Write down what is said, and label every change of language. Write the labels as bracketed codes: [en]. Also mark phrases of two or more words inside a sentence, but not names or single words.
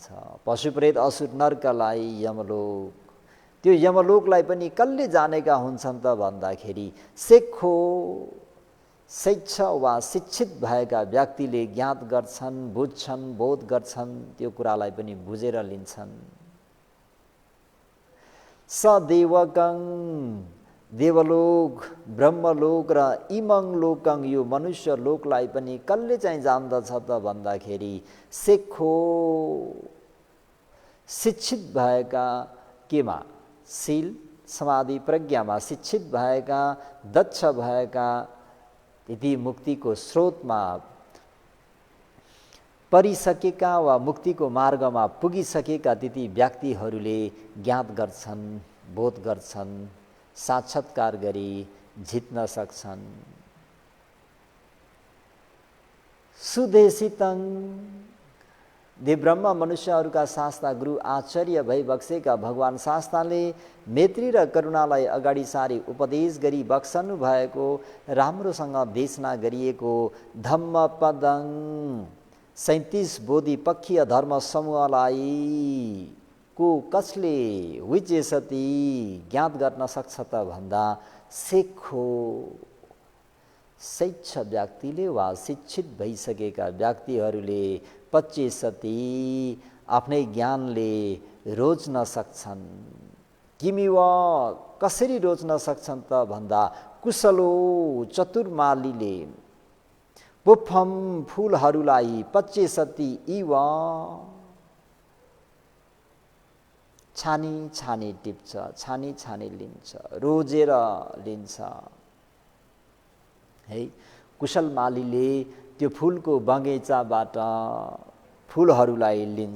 [ne] पशुप्रेत असुर नर्कलाई यमलोक। त्यो यमलोकलाई पनि कसले जानेका हुन्छन् त भन्दाखेरि सेखो शिक्षा वा शिक्षित भएका व्यक्तिले ज्ञात गर्छन्, बुझ्छन्, बोध गर्छन्, त्यो कुरालाई पनि बुझेर लिन्छन्। सदेवकं, देवलोक, ब्रह्मलोक र [pi] इमं लोकं, [ne] यो मनुष्य लोकलाई पनि कसले चाहिँ जान्दछ त भन्दाखेरि सेखो शिक्षित भएका, केमा? शील समाधि प्रज्ञामा शिक्षित भएका, दक्ष भएका, यदि मुक्तिको स्रोतमा परिसकेका वा मुक्तिको मार्गमा पुगिसकेका ती व्यक्तिहरूले ज्ञात गर्छन्, बोध गर्छन्, साक्षात्कार गरी जित्न सक्छन्। सुदेशितं, देव ब्रह्म मनुष्यहरूका शास्ता गुरु आचार्य भई बक्सेका भगवान शास्ताले मैत्री र करुणालाई अगाडि सारी उपदेश गरी बक्सनु भएको, राम्रोसँग देशना गरिएको धम्मपदं 37 बोधिपक्षीय धर्म समूहलाई को कसले विचेसति ज्ञात गर्न सक्छ त भन्दा सेखो शिक्षा व्यक्तिले वा शिक्षित भइसकेका व्यक्तिहरूले 25 आफ्नै ज्ञानले रोज्न सक्छन्। किमि वा कसरी रोज्न सक्छन् त भन्दा कुशलो चतुर्मालीले पुष्पम फूलहरूलाई 25 इव छानी छानी टिप्छ, छानी छानी लिन्छ, रोजेर लिन्छ। है, कुशल मालीले त्यो फूलको बगैँचाबाट फूलहरूलाई लिन्छ।